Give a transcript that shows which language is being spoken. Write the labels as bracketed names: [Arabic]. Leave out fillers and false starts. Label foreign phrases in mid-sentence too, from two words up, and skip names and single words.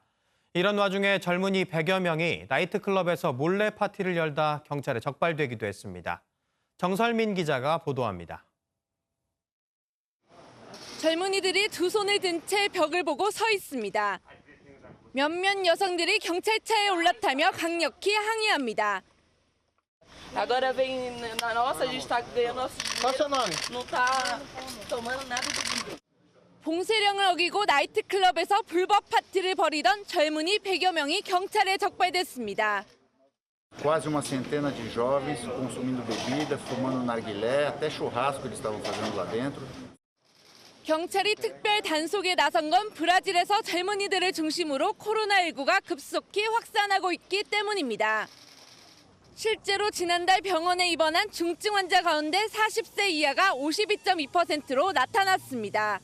[Korean] 이런 와중에 젊은이 100여 명이 나이트클럽에서 몰래 파티를 열다 경찰에 적발되기도 했습니다. 정설민 기자가 보도합니다. 젊은이들이 두 손을 든 채 벽을 보고 서 있습니다. 몇몇 여성들이 경찰차에 올라타며 강력히 항의합니다. [Portuguese] Agora vem na nossa, a gente tá ganhando não tá tomando nada de [Korean] 봉쇄령을 어기고 나이트클럽에서 불법 파티를 벌이던 젊은이 100여 명이 경찰에 적발됐습니다. [Portuguese] Quase uma centena de jovens consumindo bebida, fumando narguilé, até churrasco eles estavam fazendo lá dentro. [Korean] 경찰이 특별 단속에 나선 건 브라질에서 젊은이들을 중심으로 코로나19가 급속히 확산하고 있기 때문입니다. 실제로 지난달 병원에 입원한 중증 환자 가운데 40세 이하가 52.2%로 나타났습니다.